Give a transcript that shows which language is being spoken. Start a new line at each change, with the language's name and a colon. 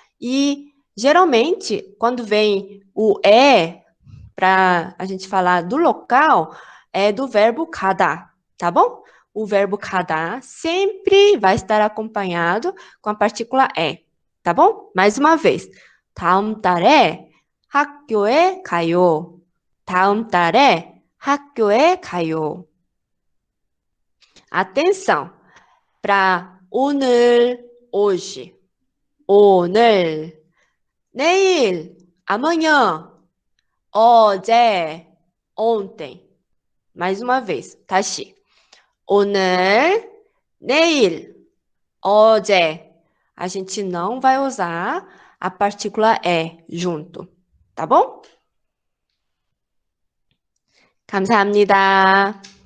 Portuguese: E geralmente, quando vem o para a gente falar do local, é do verbo 가다, tá bom? O verbo 가다 sempre vai estar acompanhado com a partícula tá bom? Mais uma vez.
Korean: 다음 달에 학교에 가요. 다음 달에 학교에 가요.
Portuguese: Atenção para 오늘, hoje.
Korean: 오늘, 내일, amanhã, 어제, ontem.
Portuguese: Mais uma vez, 다시.
Korean: 오늘, 내일, 어제.
Portuguese: A gente não vai usar a partícula é junto, tá bom?
Korean: 감사합니다.